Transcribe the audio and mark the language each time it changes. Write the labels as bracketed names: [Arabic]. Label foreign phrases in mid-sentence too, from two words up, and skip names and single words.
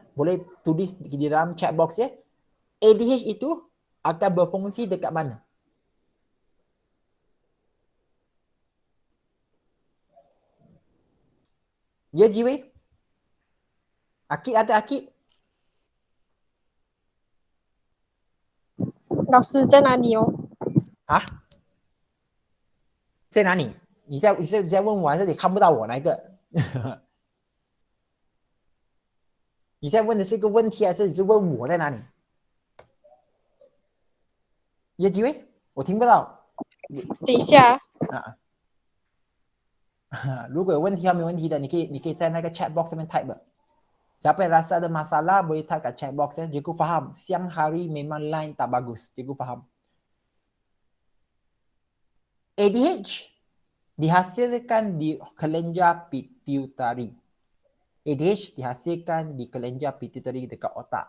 [Malay] Boleh tulis di dalam [English] chat box [Malay] ya. ADH itu akan berfungsi dekat mana? Ya Jiwi? Akid ada Akid? [Chinese] 老师在哪里哦？啊？在哪里？你在问我还是你看不到我哪一个？你在问的是一个问题还是你是问我在哪里？有机会？我听不到。等一下，如果有问题还没问题的，你可以在那个 [English] chat box [Chinese] 上面 type。 [Malay] Siapa yang rasa ada masalah boleh type kat chat box ya. Cikgu faham. Siang hari memang line tak bagus. Cikgu faham. ADH dihasilkan di kelenjar pituitary. ADH dihasilkan di kelenjar pituitary dekat otak.